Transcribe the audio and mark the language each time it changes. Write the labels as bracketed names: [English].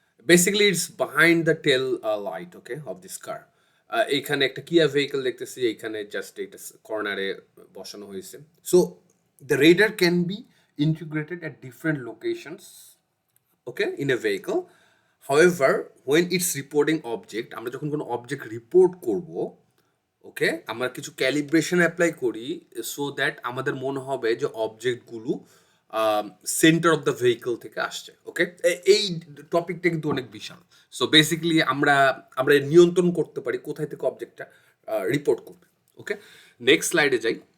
[English] Basically it's behind the tail light, okay, of this car. [Bangla] এইখানে একটা কিয়া ভেহিকল দেখতেছি, এইখানে জাস্ট এটা কর্নারে বসানো হয়েছে। [English] So the radar can be integrated at different locations, okay, in a vehicle. However, when it's reporting object, [Bangla] আমরা যখন কোনো অবজেক্ট রিপোর্ট করব, ওকে, আমরা কিছু ক্যালিব্রেশন অ্যাপ্লাই করি সো দ্যাট আমাদের মনে হবে যে অবজেক্টগুলো সেন্টার অফ দ্য ভেহিকল থেকে আসছে, ওকে। এই টপিকটা কিন্তু অনেক বিশাল। সো বেসিক্যালি আমরা আমরা নিয়ন্ত্রণ করতে পারি কোথায় থেকে অবজেক্টটা রিপোর্ট করবে, ওকে। নেক্সট স্লাইডে যাই।